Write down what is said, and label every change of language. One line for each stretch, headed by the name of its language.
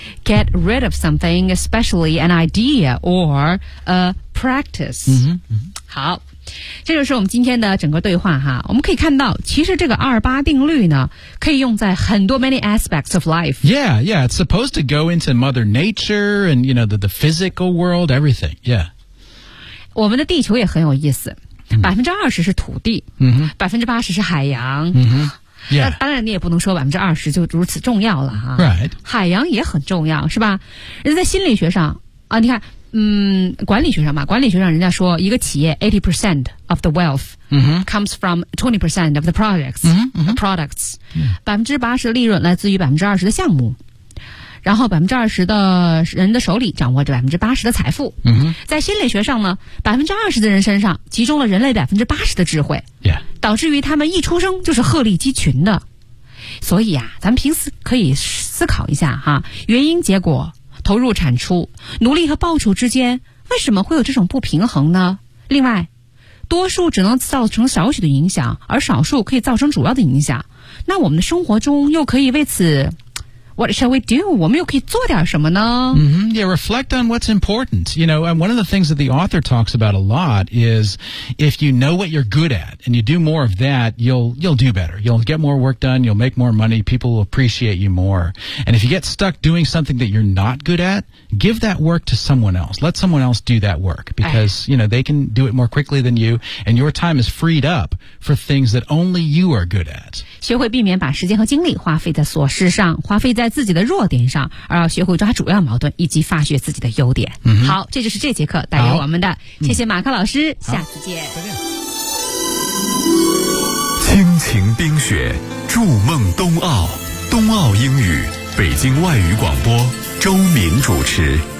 English: get rid of something especially an idea or a practice、嗯嗯、
Chinese: 好这就是我们今天的整个对话哈我们可以看到其实这个二八定律呢可以用在很多
English: many aspects of life Yeah, yeah, it's supposed to go into mother nature and you know the physical world, everything, yeah
Chinese: 我们的地球也很有意思、 mm-hmm. 20% 是土地、 mm-hmm. 80% 是海洋、 mm-hmm. Yeah. 那当然你也不能说20%就如此重要了哈。
English: Right.
Chinese: 海洋也很重要是吧，人在心理学上啊，你看管理学上嘛，管理学上人家说一个企业
English: 80% of the wealth、 mm-hmm. comes from 20% of the products,、 mm-hmm. the products. Mm-hmm.
Chinese: 80%的利润来自于20%的项目，然后20%的人的手里掌握着80%的财富、 mm-hmm. 在心理学上呢，20%的人身上集中了人类80%的智慧、
English: yeah.
Chinese: 导致于他们一出生就是鹤立鸡群的。所以啊，咱们平时可以思考一下哈，原因结果投入产出努力和报酬之间为什么会有这种不平衡呢？另外多数只能造成少许的影响，而少数可以造成主要的影响，那我们的生活中又可以为此
English: What shall we do?
Chinese: 我们又可以做点什么呢、
English: mm-hmm. Yeah, reflect on what's important. You know, and one of the things that the author talks about a lot is if you know what you're good at and you do more of that, you'll do better. You'll get more work done, you'll make more money, people will appreciate you more. And if you get stuck doing something that you're not good at, give that work to someone else. Let someone else do that work because, you know, they can do it more quickly than you and your time is freed up for things that only you are good at.
Chinese: 学会避免把时间和精力花费在琐事上，花费在自己的弱点上，而要学会抓主要矛盾以及发掘自己的优点、 mm-hmm. 好，这就是这节课带给我们的，谢谢马克老师、mm-hmm. 下次见。亲情冰雪筑梦冬奥，冬奥英语北京外语广播周敏主持。